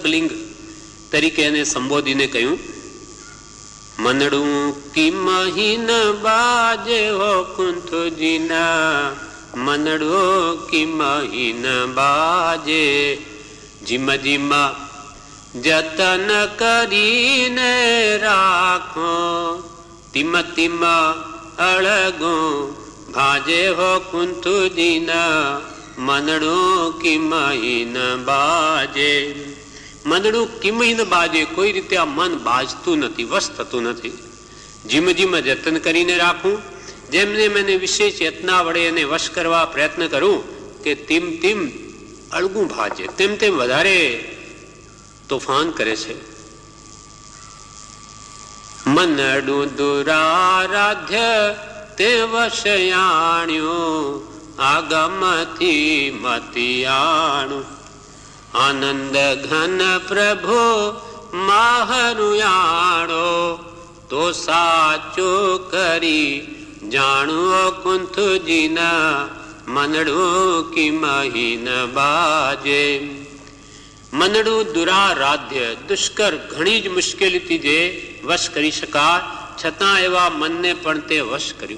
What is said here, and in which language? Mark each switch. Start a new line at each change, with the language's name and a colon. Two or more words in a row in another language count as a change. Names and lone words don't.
Gujarati: લિંગ તરીકે એને સંબોધીને કહ્યું, મનડું કી મહીન બાજે હો કુંથજીના, મનડો કી મહીન બાજે, જીમ જીમ જતન કરીને રાખો, તિમ તિમ અળગો ભાજે હો કુંથજીના, મનડો કી મહીન બાજે। મનડૂ કિમહીન બાજે, કોઈ રીતે આ મન બાજતુ નથી, વશ થતું નથી। જીમ જીમ જતન કરીને રાખૂં, જેમને મૈંને વિશેષ ચેતના વડે એને વશ કરવા પ્રયત્ન કરૂં કે તીમ તીમ અળગું ભાજે, તેમ તેમ વધારે તોફાન કરે છે। મનડૂ દુરારાધ્ય તે વશયાણ્યો, આગમથી મતિયાણુ, આનંદ ઘન પ્રભુ માહરુયાણો, તો સાચો કરી જાણો કુંથજીના, મનડૂ કી મહીન બાજે। મનડૂ દુરારાધ્ય દુષ્કર ઘણી જ મુશ્કેલી જે વશ કરી શકા, છતાં એવા મનને પણ તે વશ કર્યું।